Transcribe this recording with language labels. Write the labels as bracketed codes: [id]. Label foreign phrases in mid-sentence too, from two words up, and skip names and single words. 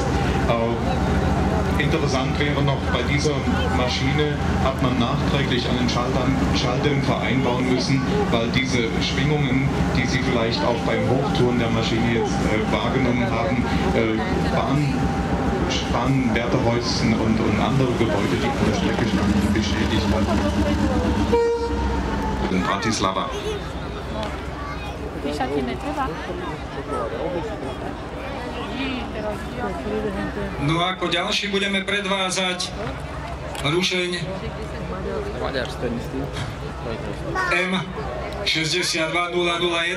[de] Interessant wäre noch, bei dieser Maschine hat man nachträglich einen Schalldämpfer einbauen müssen, weil diese Schwingungen, die Sie vielleicht auch beim Hochtouren der Maschine jetzt wahrgenommen haben, Bahnwärterhäuschen und andere Gebäude, die an der Strecke standen, beschädigt wurden. In Bratislava. [sk] Píšať ti netreba? No a ako ďalší budeme predvádzať rušeň M62001.